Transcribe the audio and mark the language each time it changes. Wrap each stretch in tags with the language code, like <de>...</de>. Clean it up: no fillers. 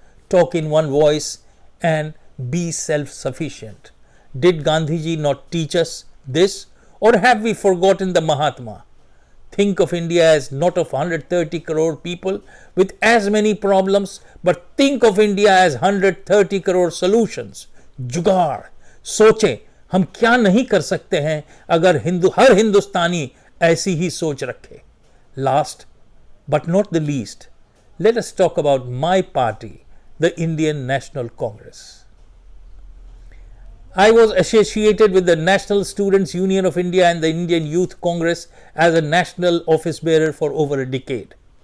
<en>Talk in one voice and be self-sufficient. Did Gandhiji not teach us this, or have we forgotten the Mahatma? Think of India as not of 130 crore people with as many problems, but think of India as 130 crore solutions.</en> <hi>जुगाड़, सोचें हम क्या नहीं कर सकते हैं अगर हर हिंदुस्तानी ऐसी ही सोच रखे.</hi> <en>Last but not the least, let us talk about my party, the Indian National Congress. I was associated with the National Students Union of India and the Indian Youth Congress as a national office bearer for over a decade.</en>